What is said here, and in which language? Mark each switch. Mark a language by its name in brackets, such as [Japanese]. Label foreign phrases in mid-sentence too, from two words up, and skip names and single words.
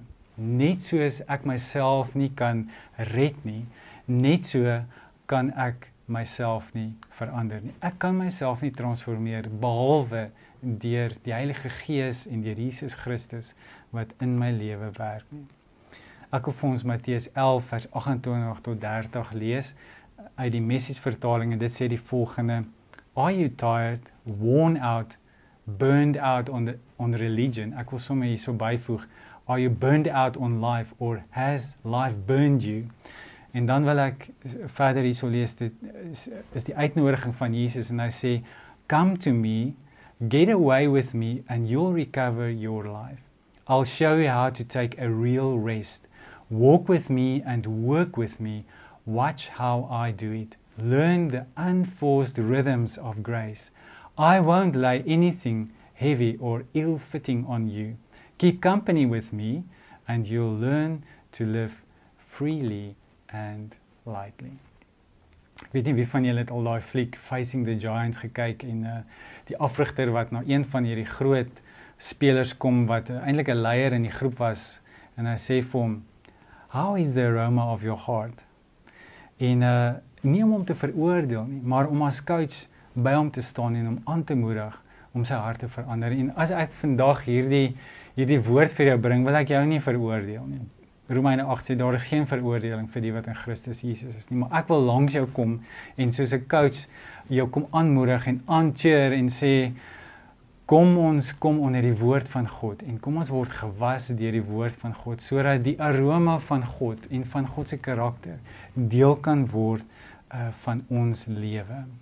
[Afrikaans] Net soos ek myself nie kan red nie, net so kan ek myself nie verander nie. Ek kan myself nie transformeer, behalwe deur die Heilige Gees en deur Jesus Christus wat in my lewe werk nie. Ek wil vir ons Matteus 11 vers 28 tot 30 lees uit die Message vertaling en dit sê die volgende: [English] Are you tired, worn out, burned out on religion? [Afrikaans] Ek wil sommer hierso byvoeg, [English] are you burned out on life or has life burned you? [Afrikaans] En dan wil ek verder hierso lees, dit is die uitnodiging van Jesus en hy sê, [English] come to me, get away with me and you'll recover your life. I'll show you how to take a real rest. Walk with me and work with me. Watch how I do it. Learn the unforced rhythms of grace. I won't lay anything heavy or ill-fitting on you. Keep company with me and you'll learn to live freely and lightly. [Afrikaans] Ek weet nie wie van julle het al daai fliek Facing the Giants gekyk en die afrigter wat na een van hierdie groot spelers kom wat eintlik 'n leier in die groep was en hy sê vir hom, [English] "How is the aroma of your heart?" [Afrikaans] En nie om hom te veroordeel nie, maar om as coach by hom te staan en hom aan te moedig om sy hart te verander. En as ek vandag hierdie woord vir jou bring, wil ek jou nie veroordeel nie. Romeine 8 sê, daar is geen veroordeling vir die wat in Christus Jesus is nie, maar ek wil langs jou kom en soos 'n coach jou kom aanmoedig en aancheer en sê, kom ons kom onder die woord van God en kom ons word gewas deur die woord van God, sodat die aroma van God en van God se karakter deel kan word van ons lewe.